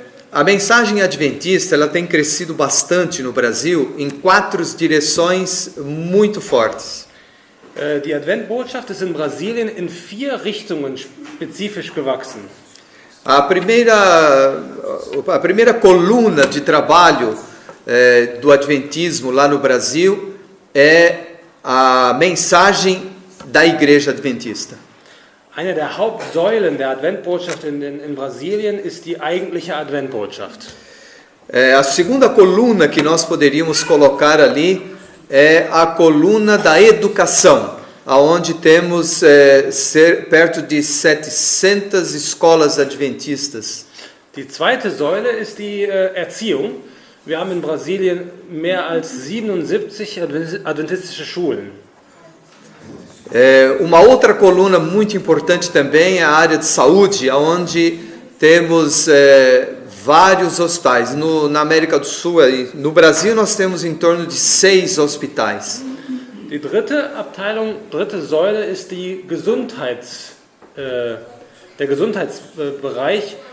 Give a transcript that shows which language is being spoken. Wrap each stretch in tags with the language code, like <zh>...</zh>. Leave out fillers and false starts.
<pt>A mensagem adventista ela tem crescido bastante no Brasil em 4 direções muito fortes.</pt> <de>Die Adventbotschaft ist in Brasilien in 4 Richtungen spezifisch gewachsen.</de> <pt>A primeira coluna de trabalho do adventismo lá no Brasil é a mensagem da Igreja Adventista.</pt> <de>Eine der Hauptsäulen der Adventbotschaft in Brasilien ist die eigentliche Adventbotschaft.</de> <pt>A segunda coluna que nós poderíamos colocar ali é a coluna da educação, aonde temos perto de 700 escolas adventistas.</pt> <de>Die zweite Säule ist die Erziehung. Wir haben in Brasilien mehr als 77 adventistische Schulen.</de> <pt>Uma outra coluna muito importante também é a área de saúde, onde temos vários hospitais. Na América do Sul, no Brasil, nós temos em torno de 6 hospitais.</pt> <de>Die dritte Säule ist der Gesundheitsbereich.</de>